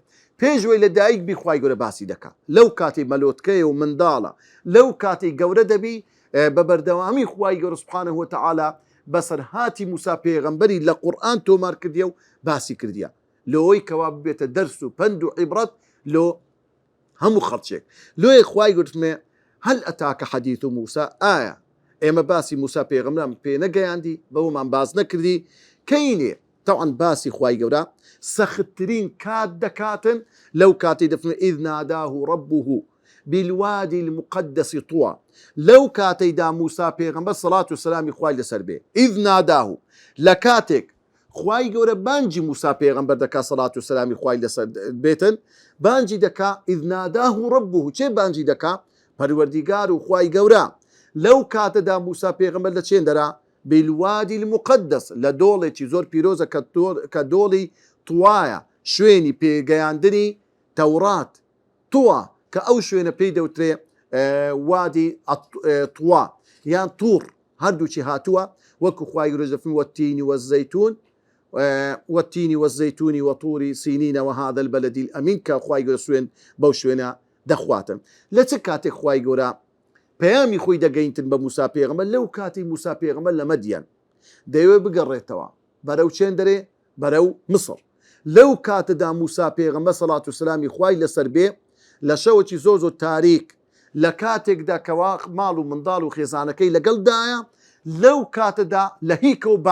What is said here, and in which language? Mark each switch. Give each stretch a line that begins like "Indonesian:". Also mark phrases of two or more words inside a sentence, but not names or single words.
Central Kurdish: پێشوەی لە دایک بی خوای گەورە باسی دەکات، لەو کاتی مەلۆتکەیە و منداڵە، لەو کاتی گەورە دەبی بە بەردەوامی خوای گەورە
Arabic: سوبحانەهو وتەعالە
Central Kurdish: بەسەرهاتی موسا پێغەمبەری لە قورئان تۆمار کردیە و باسی کردیە، لۆی کەوا ببێتە دەرس و پند و عیبرەت لۆ هەموو خەڵکێک. لۆیە خوای گوتمێ
Arabic: هەل ئەتاکە حەدیث موسا،
Central Kurdish: ئایا ئێمە باسی موسا پێغەمبەرمان پێ نەگەیاندی، بەومان باز نەکردی؟ کەینێ طبعاً باسی خوای گەورە سەختترین کات دەکاتن لەو کاتی دەفەرمێ
Arabic: ئیذ ناداه ربه بالوادی المقدس طوى.
Central Kurdish: لەو کاتەیدا موسا پێغەمبەر سەڵات و سەلامی خوای لەسەر بێ
Arabic: ئیذ ناداه
Central Kurdish: لە کاتێک خوای گەورە بانجی موسا پێغەمبەر دەکا سەڵات و سەلامی خوای لەسەر بێتن بانجی دەکا
Arabic: ئیذ ناداه ربه
Central Kurdish: چێ بانجی دەکا پەروەردیگار و خوای گەورە لەو کاتەدا موسا پێغەمبەر لە چێندەرا
Arabic: بالوادی المقدس
Central Kurdish: لە دۆڵێکی زۆر پیرۆزە کە دۆڵی توایە شوێنی پێگەیاندنی تەورات تووە کە ئەو شوێنە پێی دەوترێ وادی تووا یان توور هەردووچی هاتووە وەکو خوای گەورە دەفەرمێ
Arabic: والتین والزەیتون والتین والزەیتون وطور سینین وهذا البلد الأمين
Central Kurdish: کە خوای گەورە سوێن بەو شوێنە دەخواتن لە چ کاتێک خوای گەورە پەیامی خۆی دەگەینتن بە موسا پێغەمبەر لەو کاتی موسا پێغەمبەر لە مەدیان دەیەوێت بگەڕێتەوە بەرەو چێن دەرێ بەرەو مصر لەو کاتەدا موسا پێغەمبەر سەڵات و سەلامی خوای لەسەر بێ لە شەوەکی زۆر زۆر تاریک لە کاتێکدا کەوا ماڵ و منداڵ و خێزانەکەی لەگەڵدایە لەو کاتەدا لە هیکە و